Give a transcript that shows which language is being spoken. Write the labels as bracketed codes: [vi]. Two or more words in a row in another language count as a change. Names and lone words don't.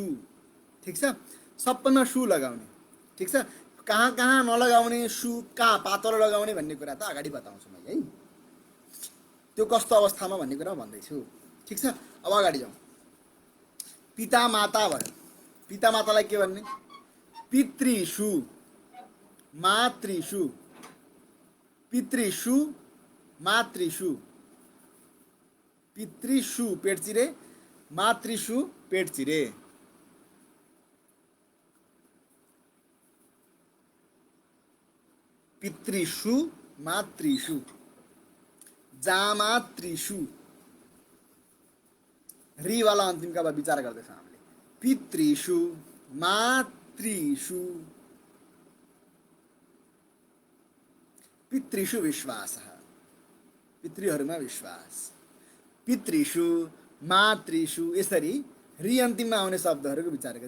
[ne] ठिक छ, सबैमा सु लगाउने। ठिक छ, कहाँ कहाँ नलगाउने सु, कहाँ पातलो लगाउने भन्ने कुरा त अगाडि बताउँछु मैले है, त्यो कस्तो अवस्थामा भन्ने कुरा भन्दैछु। ठिक छ, अब अगाडि जाउँ। पिता माता भयो, पिता मातालाई के भन्ने, [sa] पितृषु, मातृषु, पितृषु, मातृषु। [ne] पितृषु पेट चिरे, मातृषु पेट चिरे। [sa] पितृषु, मातृषु, जामातृषु। [ne] री वाला अन्तिम का विचार गर्दैछौँ हामीले। [sa] पितृषु, मातृषु, पितृषु विश्वास, [ne] पितृहरूमा विश्वास। [sa] पितृषु, मातृषु, [ne] यसरी री अन्तिममा आउने शब्दहरूको विचार गर्छ।